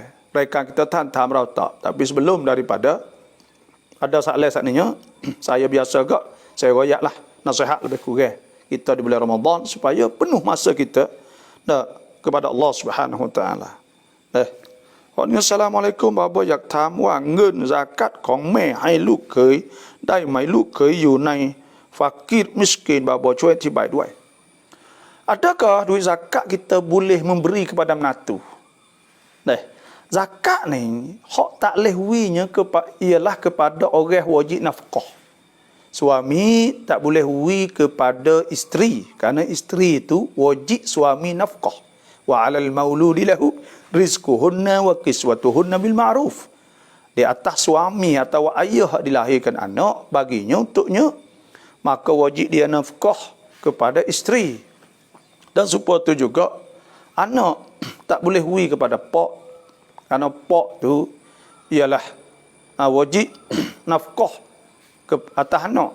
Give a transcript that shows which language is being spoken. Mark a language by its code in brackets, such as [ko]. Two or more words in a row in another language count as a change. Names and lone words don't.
[ms] Mereka kita tahan merautak. Tapi sebelum daripada ada soalan saat ni, saya biasa agak saya royak lah nasihat lebih kurang kita di bulan Ramadan supaya penuh masa kita kepada Allah Subhanahu Wa Taala. [th] Assalamualaikum บาบ่อยากถามว่าเงินซะกัตของแม่ให้ลูกเขยได้ไหมลูกเขยอยู่ในฟักกีรมิสกิน บาบ่ช่วยอธิบายด้วย [ms] Adakah duit zakat kita boleh memberi kepada menantu? Zakat ni hak tak leh winya ialah kepada orang wajib nafkah. Suami tak boleh wi kepada isteri, kerana isteri itu wajib suami nafkah. [ar] وعلى المولود له رزقهن وكسوتهن بالمعروف. [ms] Di atas suami atau ayah dilahirkan anak, baginya untuknya, maka wajib dia nafkah kepada isteri. Dan supaya tu juga anak tak boleh wi kepada pak, kerana pak tu ialah wajib nafkah ke atas anak.